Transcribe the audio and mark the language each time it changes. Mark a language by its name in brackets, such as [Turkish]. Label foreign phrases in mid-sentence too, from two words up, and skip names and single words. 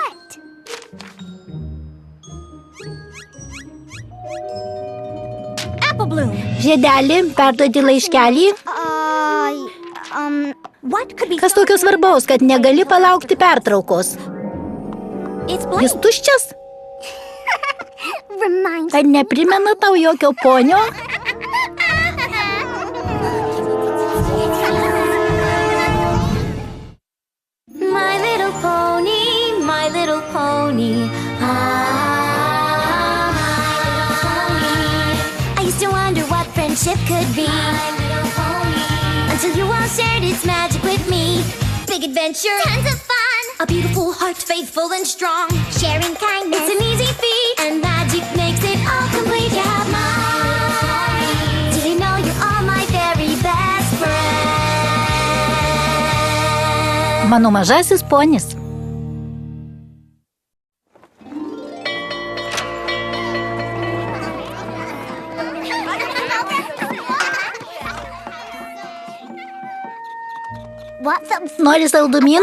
[Lithuanian] Žiedeli, perduodi laiškelį. Kas tokio svarbaus, kad negali palaukti pertraukos? Jis tuščias? Ar neprimena tau jokio ponio? [English] My little pony. I used to wonder what friendship could be, until you all shared its magic with me. Big adventure, tons of fun, a beautiful heart, faithful and strong. Sharing kindness, it's an easy feat, and magic makes it all complete. You have mine. Did you know you're all my very best friend? [Lithuanian] Mano mažasis ponis. Nori saldumynų?